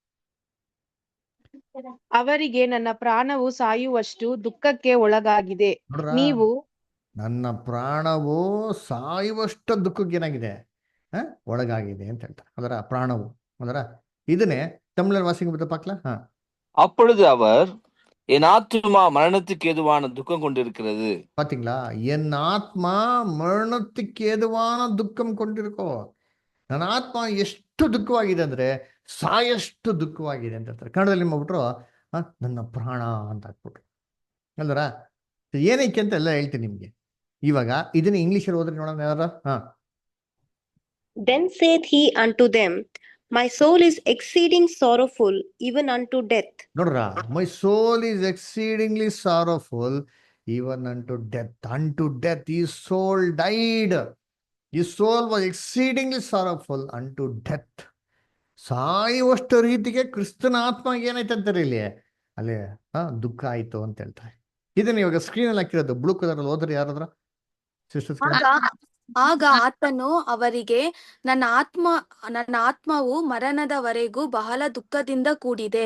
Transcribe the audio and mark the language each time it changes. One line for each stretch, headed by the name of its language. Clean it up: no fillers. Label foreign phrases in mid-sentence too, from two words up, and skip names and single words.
Kannada: ಅವರಿಗೆ ನನ್ನ ಪ್ರಾಣವು ಸಾಯುವಷ್ಟು ದುಃಖಕ್ಕೆ ಒಳಗಾಗಿದೆ. ನೋಡ್ರ, ನೀವು ನನ್ನ ಪ್ರಾಣವು ಸಾಯುವಷ್ಟು ದುಃಖಕ್ಕೆ ಏನಾಗಿದೆ, ಒಳಗಾಗಿದೆ ಅಂತ ಹೇಳ್ತಾರೆ. ಅದರ ಪ್ರಾಣವು ಅದರ ಇದನ್ನೇ ತಮಿಳಲ್ಲಿ
Tamil: வாசிங்க பார்க்கலாம். அப்பொழுது அவர், என் ஆத்துமா மரணத்துக்கு ஏதுவான துக்கம் கொண்டிருக்கிறது. பாத்தீங்களா, என் ஆத்மா மரணக்கு ஏதுவான துக்கம் கொண்டிருக்கு.
Kannada: ನನ್ನ ಆತ್ಮ ಎಷ್ಟು ದುಃಖವಾಗಿದೆ ಅಂದ್ರೆ ಸಾಯಷ್ಟು ದುಃಖವಾಗಿದೆ ಅಂತ ಹೇಳ್ತಾರೆ. ಕನ್ನಡದಲ್ಲಿ ಮಾಡ್ಬಿಟ್ರು ನನ್ನ ಪ್ರಾಣ ಅಂತ ಹಾಕ್ಬಿಟ್ರು ಅಲ್ವರ. ಏನಕ್ಕೆ ಅಂತ ಎಲ್ಲ ಹೇಳ್ತೀನಿ ನಿಮ್ಗೆ. ಇವಾಗ ಇದನ್ನ ಇಂಗ್ಲಿಷಲ್ಲಿ ಓದ್ರಿ ನೋಡೋಣ ಯಾರ.
English: Then saith he unto them, My soul is exceeding sorrowful, even unto death.
Kannada: ನೋಡ್ರ,
English: my soul is exceedingly sorrowful even unto death. Unto death his soul died. His soul was exceedingly sorrowful unto death.
Kannada: ಸಾಯುವಷ್ಟು ರೀತಿಗೆ ಕ್ರಿಸ್ತನ ಆತ್ಮಗೆ ಏನಾಯ್ತು ಅಂತಾರೆ ಇಲ್ಲಿ, ಅಲ್ಲಿ ದುಃಖ ಆಯ್ತು ಅಂತ ಹೇಳ್ತಾರೆ. ಇದನ್ನ ಇವಾಗ ಸ್ಕ್ರೀನ್ ಅಲ್ಲಿ ಹಾಕಿರೋದು
English: blue colour
Kannada: ಓದ್ರಿ ಯಾರಾದ್ರ ಸಿಸ್ಟರ್ಸ್. ಆಗ ಆತನು ಅವರಿಗೆ, ನನ್ನ ಆತ್ಮವು ಮರಣದವರೆಗೂ ಬಹಳ ದುಃಖದಿಂದ ಕೂಡಿದೆ.